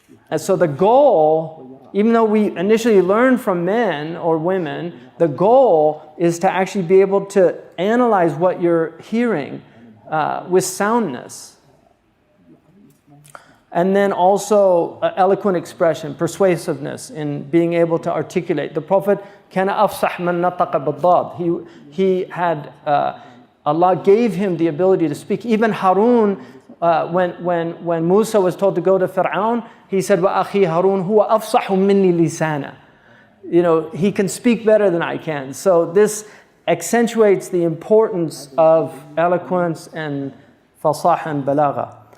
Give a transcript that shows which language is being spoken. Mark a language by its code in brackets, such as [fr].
[en] And so the goal, even though we initially learn from men or women, the goal is to actually be able to analyze what you're hearing with soundness. And then also eloquent expression, persuasiveness in being able to articulate. The Prophet, [ar] كَانَ أَفْصَحْ مَنْ نَطَقَ بِالضَّادِ. [en] He had, Allah gave him the ability to speak. Even Harun, when Musa was told to go to Fir'aun, he said, [ar] وَأَخِي هَارُونَ هُوَ أَفْصَحُ مِنِّي لِسَانًا. [en] He can speak better than I can. So this accentuates the importance of eloquence and fasah and balagha.